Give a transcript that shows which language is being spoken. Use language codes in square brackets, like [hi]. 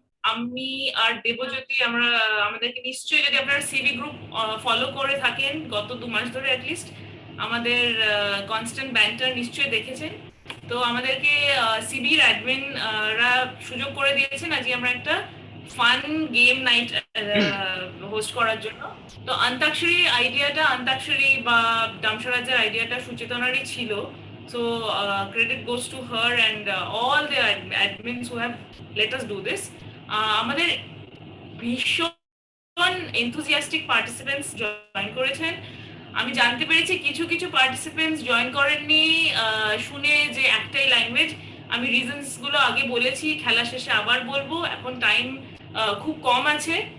[bn] আমি আর দেবজ্যোতি আমরা আমাদেরকে নিশ্চয়ই, যদি আপনারা সিবি গ্রুপ ফলো করে থাকেন গত 2 মাস ধরে অ্যাটলিস্ট, আমাদের কনস্ট্যান্ট ব্যান্টার নিশ্চয়ই দেখেছেন। তো আমাদেরকে সিবির অ্যাডমিন রা সুযোগ করে দিয়েছেন আজকে আমরা একটা ফান গেম নাইট হোস্ট করার জন্য। তো অন্তাক্ষরী আইডিয়াটা, অন্তাক্ষরী বা ডামসারাজের আইডিয়াটা সুচেতনারই ছিল। [en] So credit goes to her and all the admins who have let us do this. [bn] আমাদের ভীষণ [en] enthusiastic participants [bn] জয়েন করেছেন। আমি জানতে পেরেছি কিছু কিছু পার্টিসিপেন্টস জয়েন করেননি শুনে যে একটাই ল্যাঙ্গুয়েজ। আমি রিজনস গুলো আগে বলেছি, খেলা শেষে আবার বলবো। এখন টাইম খুব কম আছে।